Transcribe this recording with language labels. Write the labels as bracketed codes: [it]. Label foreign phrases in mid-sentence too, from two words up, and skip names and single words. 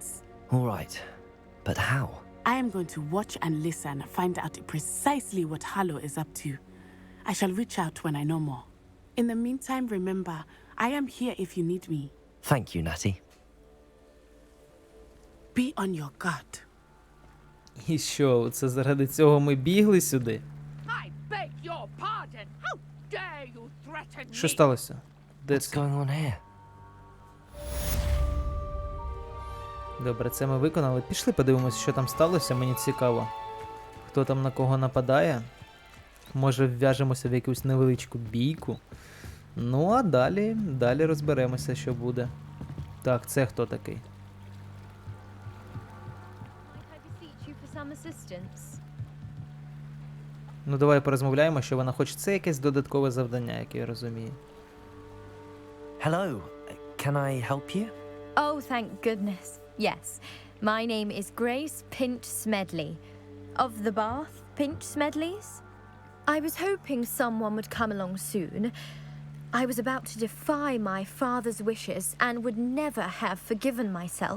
[en] All right, but how? I am going to watch and listen, find out precisely what Harlow is up to. I shall reach out when I know more. In the meantime, remember, I am here if you need me. Thank you, Natty. Be on your guard. [uk] І що, це заради цього ми бігли сюди? [en] I beg your pardon. How dare you threaten me? [uk] Що сталося? Де це? [en] What's going on here? [uk] Добре, це ми виконали. Пішли подивимось, що там сталося, мені цікаво. Хто там на кого нападає? Може вв'яжемося в якусь невеличку бійку? Ну, а далі розберемося, що буде. Так, це хто такий? Ну, давай порозмовляємо, що вона хоче. Це якесь додаткове завдання, яке я розумію. [en] Hello, can I help you? Oh, thank goodness. Yes. My name is Grace Pinch Smedley. Of the Bath Pinch Smedleys? I was hoping someone would come along soon. I was about to defy my father's wishes and would never have forgiven myself.